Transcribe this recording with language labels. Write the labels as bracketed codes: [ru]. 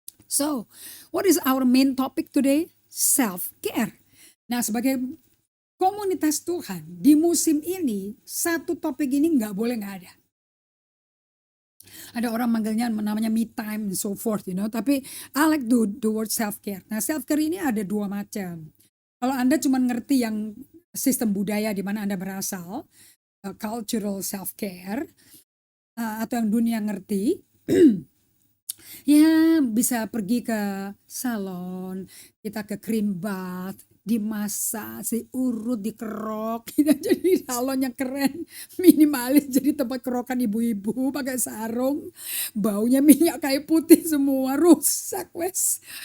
[en] So, what is our main topic today? Self-care. [id] Nah, sebagai komunitas Tuhan, di musim ini, satu topik ini gak boleh gak ada. Ada orang manggilnya namanya me time [en] and so forth, you know. [id] Tapi [en] I like the word self-care. [id] Nah, self-care ini ada dua macam. Kalau Anda cuma ngerti yang sistem budaya di mana Anda berasal, cultural self-care, atau yang dunia ngerti, ya bisa pergi ke salon, kita ke cream bath, dimasak, diurut, dikerok, jadi salonnya keren, minimalis, jadi tempat kerokan ibu-ibu pakai sarung, baunya minyak kayu putih semua, rusak wes.